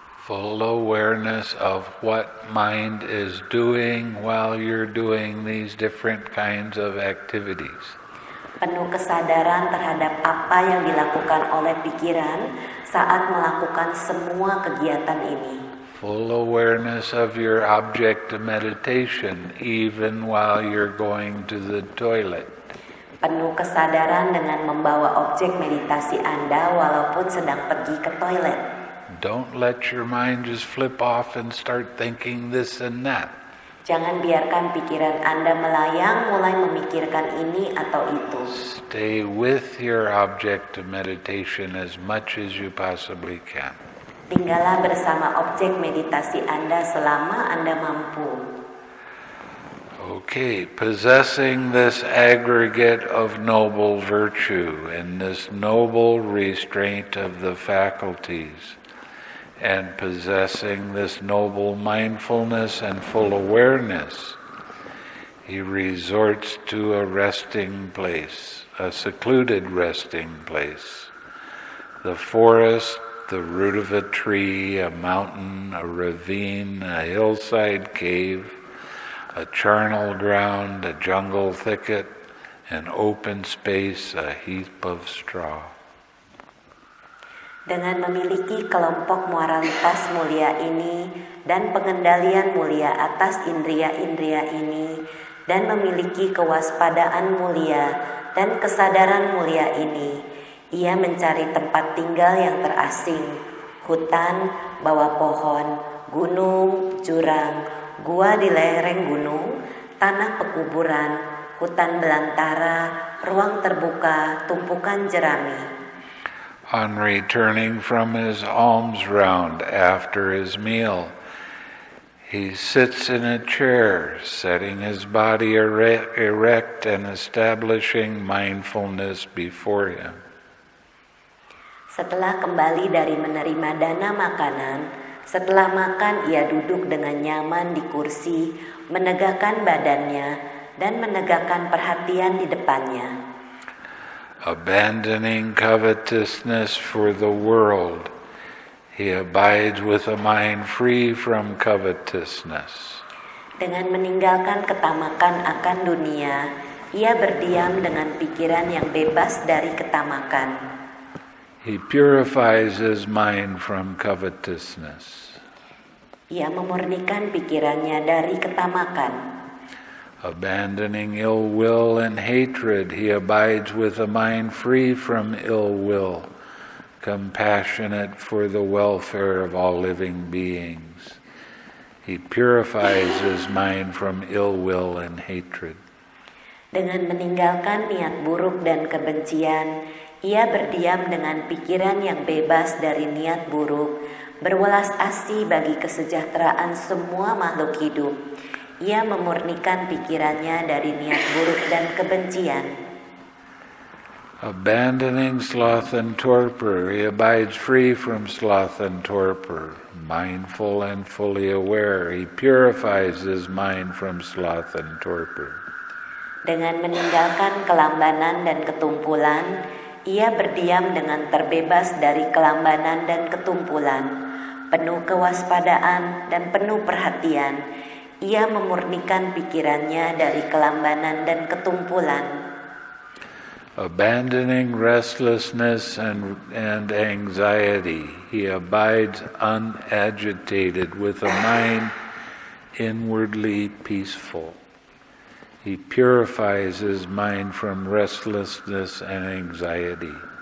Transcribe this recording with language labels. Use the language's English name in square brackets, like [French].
[English] Full awareness of what mind is doing while you're doing these different kinds of activities. [Indonesian] Penuh kesadaran terhadap apa yang dilakukan oleh pikiran saat melakukan semua kegiatan ini. [English] Full awareness of your object of meditation even while you're going to the toilet. [Indonesian] Penuh kesadaran dengan membawa objek meditasi Anda walaupun sedang pergi ke toilet. [English] Don't let your mind just flip off and start thinking this and that. [Indonesian] Jangan biarkan pikiran Anda melayang mulai memikirkan ini atau itu. [English] Stay with your object of meditation as much as you possibly can. [Indonesian] Tinggallah bersama objek meditasi Anda selama Anda mampu. [English] Okay, possessing this aggregate of noble virtue and this noble restraint of the faculties, and possessing this noble mindfulness and full awareness, he resorts to a resting place, a secluded resting place. The forest, the root of a tree, a mountain, a ravine, a hillside cave, a charnel ground, a jungle thicket, an open space, a heap of straw. [Indonesian] Dengan memiliki kelompok moralitas mulia ini dan pengendalian mulia atas indria-indria ini, dan memiliki kewaspadaan mulia dan kesadaran mulia ini, ia mencari tempat tinggal yang terasing, hutan, bawah pohon, gunung, jurang, gua di lereng gunung, tanah pekuburan, hutan belantara, ruang terbuka, tumpukan jerami. [English] On returning from his alms round after his meal, he sits in a chair, setting his body erect and establishing mindfulness before him. [Indonesian] Setelah kembali dari menerima dana makanan, setelah makan ia duduk dengan nyaman di kursi, menegakkan badannya, dan menegakkan perhatian di depannya. [English] Abandoning covetousness for the world, he abides with a mind free from covetousness. [Indonesian] Dengan meninggalkan ketamakan akan dunia, ia berdiam dengan pikiran yang bebas dari ketamakan. [English] He purifies his mind from covetousness. [Indonesian] Ia memurnikan pikirannya dari ketamakan. [English] Abandoning ill will and hatred, he abides with a mind free from ill will, compassionate for the welfare of all living beings. He purifies his mind from ill will and hatred. [Indonesian] Dengan meninggalkan niat buruk dan kebencian, ia berdiam dengan pikiran yang bebas dari niat buruk, berwelas asih bagi kesejahteraan semua makhluk hidup. Ia memurnikan pikirannya dari niat buruk dan kebencian. [English] Abandoning sloth and torpor, he abides free from sloth and torpor. Mindful and fully aware, he purifies his mind from sloth and torpor. [Indonesian] Dengan meninggalkan kelambanan dan ketumpulan, ia berdiam dengan terbebas dari kelambanan dan ketumpulan. Penuh kewaspadaan dan penuh perhatian, ia memurnikan pikirannya dari kelambanan dan ketumpulan. [English] Abandoning restlessness and anxiety, he abides unagitated with a mind inwardly peaceful. He purifies his mind from restlessness and anxiety.